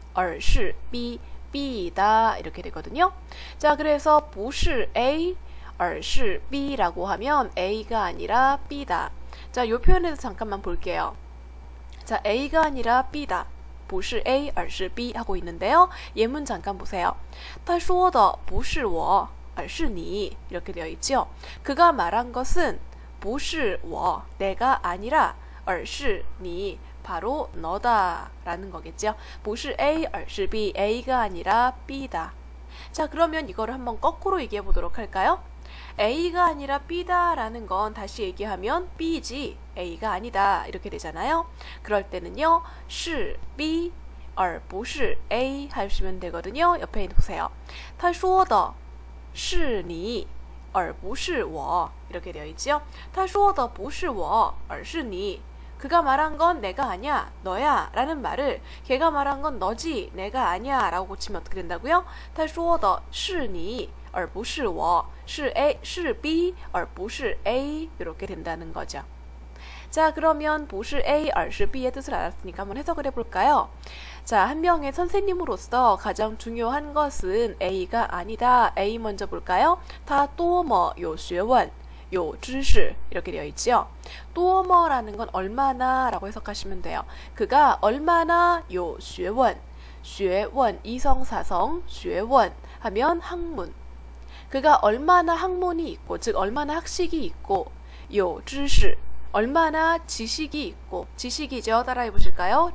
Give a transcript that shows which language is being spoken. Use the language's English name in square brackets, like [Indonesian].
[Chinese] 而是 B, [Korean] B다 이렇게 되거든요. 자, 그래서 [Chinese] 不是 A, 而是 B [Korean] 라고 하면 A가 아니라 B다. 자, 요 표현에서 잠깐만 볼게요. 자, A가 아니라 B다. [Chinese] 不是 A, 而是 B [Korean] 하고 있는데요. 예문 잠깐 보세요. [Chinese] 他说的不是我,而是你 [Korean] 이렇게 되어 있죠. 그가 말한 것은 [Chinese] 不是我, [Korean] 내가 아니라 [Chinese] 而是你, [Korean] 바로 너다 라는 거겠죠. [Chinese] 不是 A, 而是 B, [Korean] A가 아니라 B다. 자, 그러면 이거를 한번 거꾸로 얘기해 보도록 할까요? A가 아니라 B다 라는 건 다시 얘기하면 B지 A가 아니다 이렇게 되잖아요. 그럴 때는요, [Chinese] 是 B, 而不是 A [Korean] 하시면 되거든요. 옆에 보세요. [Chinese] 他说的是你而不是我 [Korean] 이렇게 되어 있죠. [Chinese] 他说的不是我而是你, [Korean] 그가 말한 건 내가 아니야, 너야 라는 말을 걔가 말한 건 너지, 내가 아니야 라고 고치면 어떻게 된다고요? [Chinese] 他说的是你而不是我, 是 A, 是 B, 而不是 A [Korean] 이렇게 된다는 거죠. 자, 그러면 [Chinese] 不是 A, 而是 B [Korean] 의 뜻을 알았으니까 한번 해석을 해볼까요? 자, 한 명의 선생님으로서 가장 중요한 것은 A가 아니다. A 먼저 볼까요? [Chinese] 他多么有学问, 有知识 [Korean] 이렇게 되어 있죠. 多么라는 건 얼마나 라고 해석하시면 돼요. 그가 얼마나 [Chinese] 有学问, [Korean] 学问 이성사성 学问 하면 학문. 그가 얼마나 학문이 있고, 즉 얼마나 학식이 있고, [Chinese] 有知识 [Korean] 얼마나 지식이 있고, 지식이죠. 따라해 보실까요?